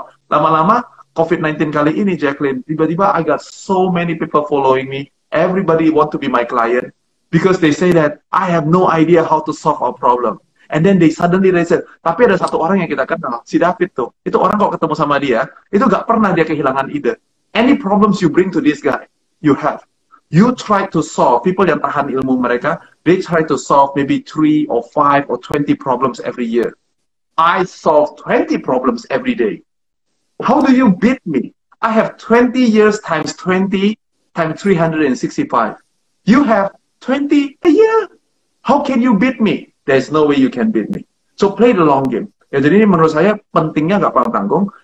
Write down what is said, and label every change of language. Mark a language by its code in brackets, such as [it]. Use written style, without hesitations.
[id] Lama-lama, COVID-19 kali ini, [en] Jackline, [id] tiba-tiba [en] I got so many people following me. Everybody want to be my client because they say that I have no idea how to solve a problem. And then they suddenly said, [id] tapi ada satu orang yang kita kenal, si David tuh. Itu orang kalau ketemu sama dia, itu gak pernah dia kehilangan ide. [en] Any problems you bring to this guy, you have. You try to solve, people [id] yang tahan ilmu mereka, [en] they try to solve maybe 3 or 5 or 20 problems every year. I solve 20 problems every day. How do you beat me? I have 20 years times 20 times 365. You have 20 a year. How can you beat me? There's no way you can beat me. So play the long game. [id] Ya, jadi ini menurut saya pentingnya nggak pantang-tanggung.